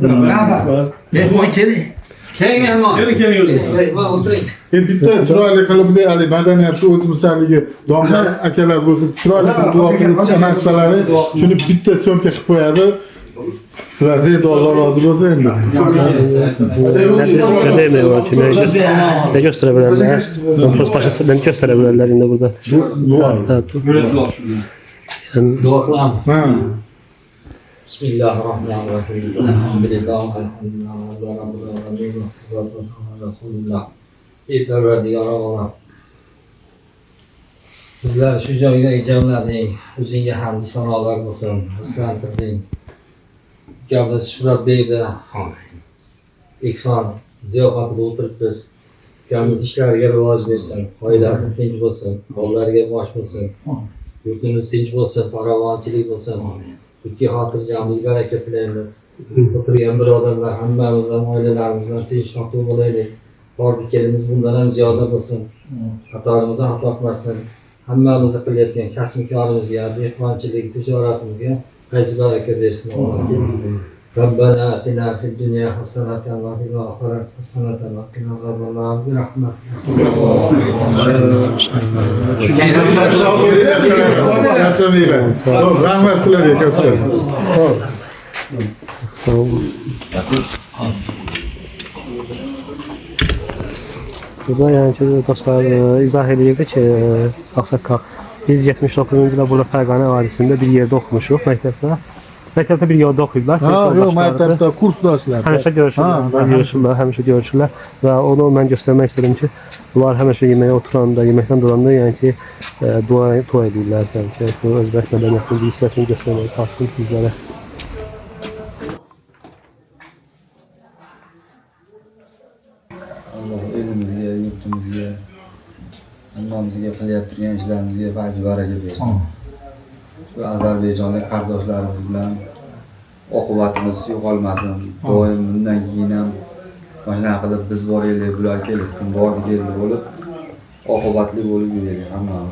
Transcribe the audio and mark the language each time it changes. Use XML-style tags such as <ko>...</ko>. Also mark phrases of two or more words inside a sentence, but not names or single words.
<uz>Keling. Bitta chiroyli qilib bunday madaniyatni o'zimizchaligi domla akalar bo'lsin, chiroyli qilib duo qilib narsalari shuni bitta so'mka qilib qo'yadi. Sizlarga Alloh rozi bo'lsin endi.</uz> <tr>Ne demek o ki? Ne gösterebilirler? Nüfus başısı beni gösterebilirler şimdi burada. Dua. Evet. Yani,</tr> <uz>Dua qilaman. Ha.</uz> <ar>بسم الله الرحمن الرحيم الحمد لله الحمد لله رب العالمين والصلاة والسلام على رسول الله.</ar> <uz>Yarabbim. Bizlar shu joyga ijomlading. O'zingga hamd sanolar bo'lsin. Hislantirding. Ukamiz Shuhrat Beyda ehson ziyofatida o'tiribmiz. Ukamiz ishlariga rivoj bersin, oilasi tinch bo'lsin, bolalariga bosh bo'lsin. Yurtimiz tinch bo'lsin, farovonchilik bo'lsin. Ikki xotirjamlik, baraka tilaymiz. O'tirgan birodarlar hammamiz ham oilalarimiz bilan tinch totib bo'laylik. Bordik-kelimiz bundan ham ziyoda bo'lsin. Xatolarimizni xato qilmasin. Hammamiz qilayotgan kasb-korimizga, dehqonchilik, tijoratimizga fayz baraka bersin.</uz> <ar>ربنا آتنا في الدنيا حسنة وفي الآخرة حسنة وقنا عذاب النار برحمتك.</ar> <uz>Rahmet sizlarga katta.</uz> <az>sağ olun. Burada yani ki dostlar izah edirdi ki Ağsaqqal biz 79-cu ildə burada Fərqanə vadisində bir yerdə oxumuşuq məktəbdə. Məktəbdə bir yolda oxuyublar. Ha, yox, məktəbdə kursdaşlar. Həmişə görüşürlər, həmişə görüşürlər və onu mən göstərmək istədim ki, bunlar həmişə yeməyə oturanda, yeməkdən duranda yəni ki, dua edirlər, yəni ki, bu özbək mədəniyyətinin bir hissəsini göstərməyə çalışdım sizlərə.</az> <uz>Allah elimizga, yurtimizga hammamizga qilayotgan ishlarimizga ba'zi baraka bersin. Shu ozarbayjonlik qardoshlarimiz bilan oqibatimiz yo'qolmasin. Doim bundan keyin ham mana shunaqa qilib biz boraylik, bular kelsin, bordi keldi bo'lib oqibatli bo'lib yuraylik hammamiz.</uz>